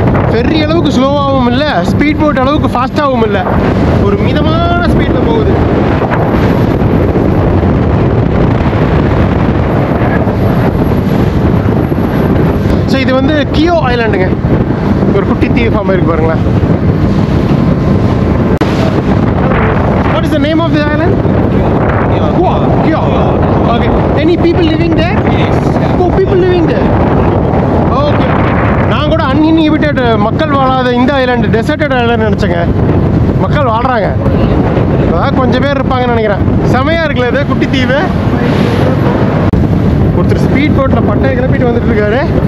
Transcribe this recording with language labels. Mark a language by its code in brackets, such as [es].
[ta] Ferry அளவுக்கு ஸ்லோவாகவும் இல்லை, speed boat அளவுக்கு ஃபாஸ்ட்டாகவும் இல்லை, ஒரு மிதமான ஸ்பீடில் போகுது. ஸோ இது வந்து கியோ ஐலாண்டுங்க, ஒரு குட்டி தீவு ஃபார்ம் இருக்கு பாருங்களேன். [en] What is the name of the island? Kyo. Okay. Any people living there? Yes. Oh, people living there. Okay. [ta] நான் கூட அன்இன்ஹிபிட்டட் மக்கள் வாழாத இந்த ஐலாண்டு, டெசர்டட் ஐலாண்டு நினச்சேங்க. மக்கள் வாழ்கிறாங்க, அதான் கொஞ்சம் பேர் இருப்பாங்கன்னு நினைக்கிறேன். செமையாக இருக்குல்ல இது குட்டி தீவு. ஒருத்தர் ஸ்பீட் போட்டில் பட்டையை கிளப்பிட்டு வந்துட்டு இருக்காரு.